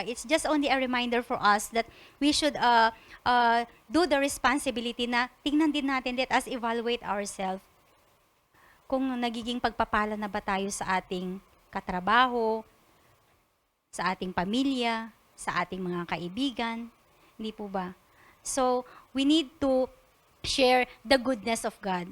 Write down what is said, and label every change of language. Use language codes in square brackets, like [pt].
[en] It's just only a reminder for us that we should do the responsibility [tl] na tingnan din natin, [en] let us evaluate ourselves. [tl] Kung nagiging pagpapala na ba tayo sa ating katrabaho, sa ating pamilya, sa ating mga kaibigan, hindi po ba? [en] So, we need to share the goodness of God.